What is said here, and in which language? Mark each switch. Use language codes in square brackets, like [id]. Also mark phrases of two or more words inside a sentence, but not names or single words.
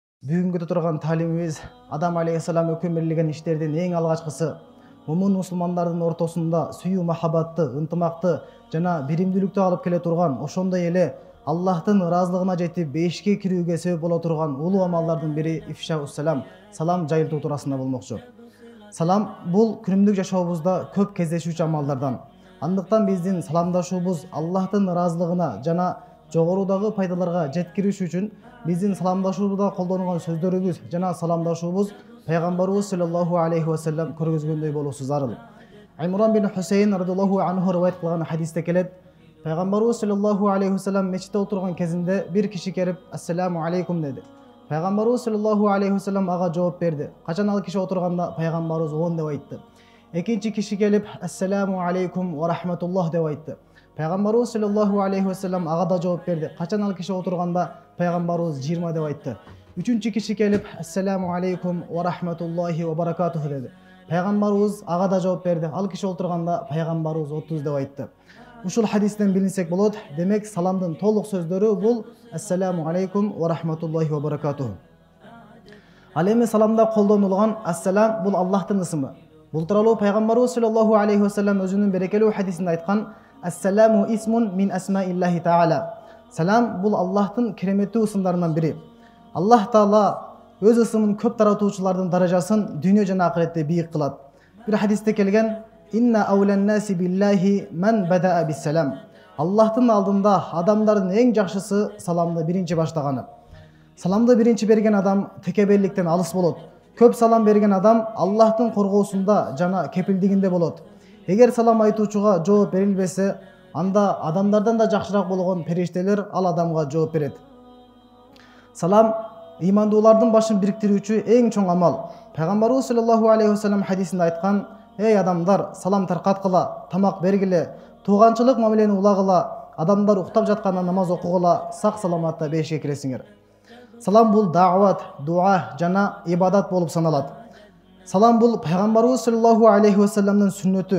[ky] Бүгүнкү турган таалимибиз Адам алейхиссалам өкүмөрлөгөн иштердин эң алгачкысы мумун мусулмандардын ортосунда сүйүү махабатты, ынтымакты жана биримдүүлүктү алып келе турган, ошондой эле Аллахтын ыраазылыгына жетип бейишке кирүүгө себеп боло турган улуу амалдардын бири ифшаус-салам, салам жайылтуу туурасында болмокчу. Салам бул күнүмдүк жашообузда көп кездешүүчү амалдардан. Андыктан биздин саламдашуубуз Аллахтын ыраазылыгына жана жогорудагы пайдаларга жеткириш үчүн биздин саламдашуубузда колдонулган сөздөрүбүз жана саламдашуубуз пайгамбарыбыз [ar] صلى الله عليه وسلم [ky] көргөзгөндөй болуусу зарыл. Аймуран бин Хусейн [ar] رضي الله عنه [ky] риваят кылган хадисте келет: пайгамбарыбыз [ar] صلى الله عليه وسلم [ky] мечитте отурган кезинде бир киши келип [ar] السلام عليكم [ky] деди. Пайгамбарыбыз [ar] صلى الله عليه وسلم [ky] ага жооп берди. Качан ал киши отурганда пайгамбарыбыз он деп айтты. Экинчи киши келип [ar] السلام عليكم ورحمة الله [ky] деп айтты. Пайгамбарыбыз [ar] صلى الله عليه وسلم [ky] ага да жооп берди. Качан ал киши отурганда пайгамбарыбыз 20 деп айтты. Үчүнчү киши келип [ar] السلام عليكم ورحمة الله وبركاته [ky] деди. Пайгамбарыбыз ага да жооп берди. Ал киши отурганда пайгамбарыбыз 30 деп айтты. Ушул хадистен билинсек болот, демек саламдын толук сөздөрү бул [ar] السلام عليكم ورحمة الله وبركاته. [ky] Ал эми саламда колдонулган ассалам бул Аллахтын ысымы. Бул тууралуу пайгамбарыбыз [ar] صلى الله عليه وسلم [ky] өзүнүн берекелүү хадисинде айткан: [ar] السلام اسم من أسماء الله تعالى. [ky] Салам бул Аллахтын кереметтүү ысымдарынан бири. [ar] الله تعالى [ky] өз ысымын көп таратуучулардын даражасын дүйнө жана акыретте бийик кылат. Бир хадисте келген: [ar] إن أولى الناس بالله من بدأ بالسلام. [ky] Аллахтын алдында адамдардын эң жакшысы саламды биринчи баштаганы. Саламды биринчи берген адам текебелликтен алыс болот. Көп салам берген адам Аллахтын коргоосунда жана кепилдигинде болот. Эгер салам айтуучуга жооп берилбесе, анда адамдардан да жакшыраак болгон периштелер ал адамга жооп берет. Салам ыймандуулардын башын бириктирүүчү эң чоң амал. Пайгамбарыбыз [ar] صلى الله عليه وسلم [ky] хадисинде айткан: эй адамдар, салам таркаткыла, тамак бергиле, тууганчылык мамилени улагыла, адамдар уктап жатканда намаз окугула, сак саламатта бейишке киресиңер. Салам бул даават, дуа жана ибадат болуп саналат. Салам бул пайгамбарыбыз [ar] صلى الله عليه [ky] ва саллямдын сүннөтү.